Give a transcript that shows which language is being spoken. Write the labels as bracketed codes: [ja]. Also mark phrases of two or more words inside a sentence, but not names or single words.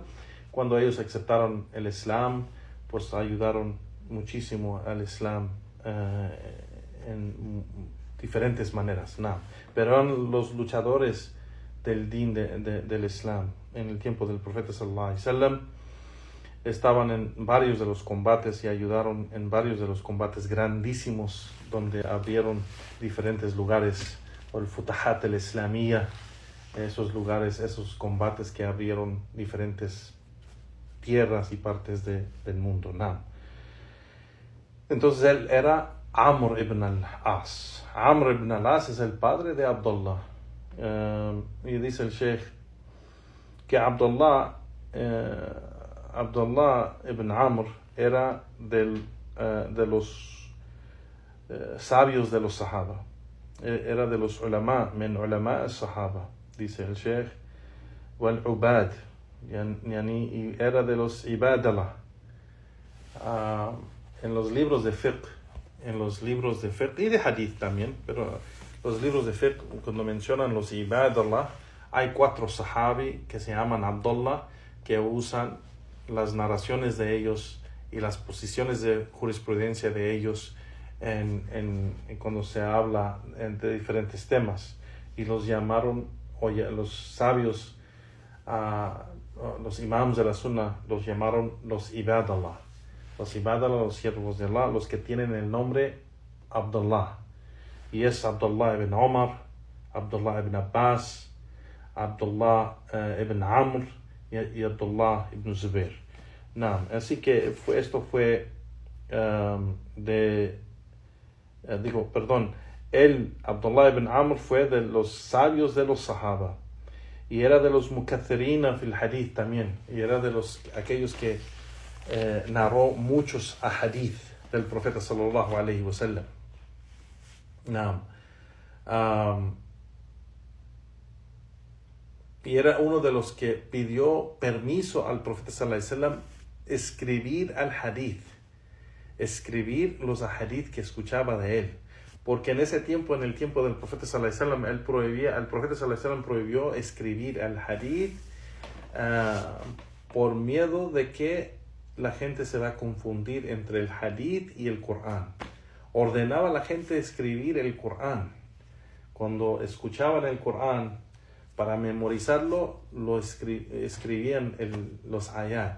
[es] Cuando ellos aceptaron el Islam, pues ayudaron muchísimo al Islam en diferentes maneras. No, pero eran los luchadores del din del Islam en el tiempo del profeta [ar] صلى الله عليه وسلم. [es] Estaban en varios de los combates y ayudaron en varios de los combates grandísimos donde abrieron diferentes lugares, o el [ar] الفتوحات الإسلامية, [es] esos lugares, esos combates que abrieron diferentes tierras y partes del mundo. No. Entonces él era Amr ibn al-As. Amr ibn al-As es el padre de Abdullah. Y dice el Sheikh que Abdullah ibn Amr era de los sabios de los Sahaba. Era de los ulama, [ar] من علماء الصحابة, [es] dice el Sheikh, [ar] والعباد, [es] y era de los ibadallah. En los libros de fiqh y de hadith también, pero los libros de fiqh, cuando mencionan los ibadallah, hay 4 sahabi que se llaman Abdullah, que usan las narraciones de ellos y las posiciones de jurisprudencia de ellos en cuando se habla de diferentes temas, y los llamaron, los sabios, los imams de la sunna, los llamaron los ibadallah. Los ibadallah, los siervos de Allah, los que tienen el nombre Abdullah, y es Abdullah ibn Omar, Abdullah ibn Abbas, Abdullah ibn Amr y Abdullah ibn Zubair. Así que esto fue Abdullah ibn Amr fue de los sabios de los Sahaba, y era de los [ar] المكثرين في الحديث [es] también, y era de aquellos que narró muchos ahadith del profeta [ar] صلى الله عليه وسلم. [es] Y era uno de los que pidió permiso al profeta [ar] صلى الله عليه وسلم [es] escribir al hadith. escribir los hadith que escuchaba de él. Porque en ese tiempo, en el tiempo del profeta [ar] صلى الله عليه وسلم, [es] el profeta [ar] صلى الله عليه وسلم [es] prohibió escribir el hadith por miedo de que la gente se va a confundir entre el hadith y el Corán. Ordenaba a la gente escribir el Corán. Cuando escuchaban el Corán, para memorizarlo, lo escribían los ayat.